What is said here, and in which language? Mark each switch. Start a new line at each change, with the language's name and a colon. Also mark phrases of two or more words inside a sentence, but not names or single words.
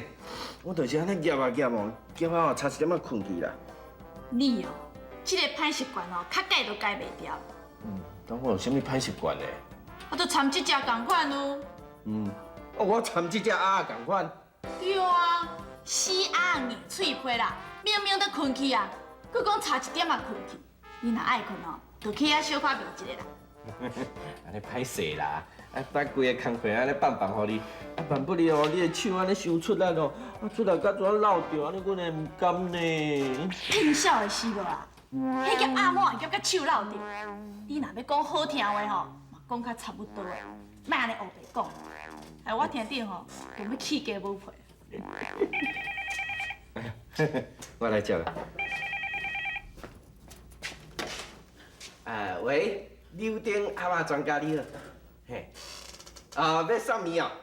Min Nan Chinese: 我就是安尼夹啊夹哦，夹啊差一点仔困去啦。你哦，这个歹习惯哦，较改都改袂掉。当我有啥物歹习惯呢？我都参这只同款哦。我参这只鸭同款。对啊，死鸭硬喙皮啦，明明都困去啊，佮讲差一点仔困去， 你若爱困哦，就去遐小可眠一下啦。安尼歹势啦，把规个工课安尼放互你，办不了哦，你的手安尼伤出力哦，出力到怎啊落掉，安尼阮会唔甘呢？骗笑的死无啦！迄夹阿嬷夹甲手落掉。你若要讲好听话吼，嘛讲较差不多的，莫安尼黑白讲。哎，我听着吼，就要起价无赔。我来接啦。喂，柳丁阿嬷专家你好，嘿，要送面哦。